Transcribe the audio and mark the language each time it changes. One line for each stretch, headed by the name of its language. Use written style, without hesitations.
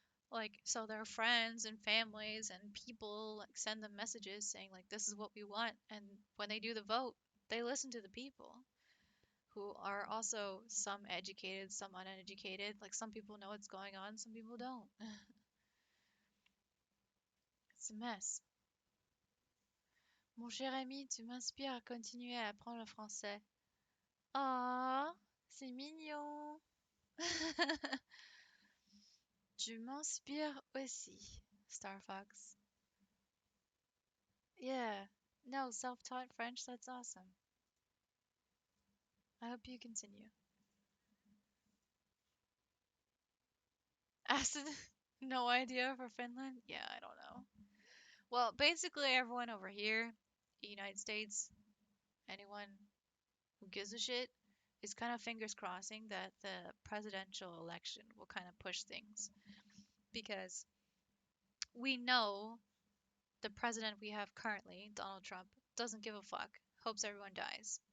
English: Like, so their friends and families and people like send them messages saying like this is what we want, and when they do the vote, they listen to the people who are also some educated, some uneducated. Like some people know what's going on, some people don't. It's a mess.
French: Mon cher ami, tu m'inspires à continuer à apprendre le français. Oh, c'est mignon. Tu m'inspires aussi, Star Fox.
English: Yeah. No, self-taught French, that's awesome. I hope you continue. Acid, no idea for Finland? Yeah, I don't know. Well, basically everyone over here, the United States, anyone who gives a shit, is kind of fingers crossing that the presidential election will kind of push things because we know the president we have currently, Donald Trump, doesn't give a fuck. Hopes everyone dies.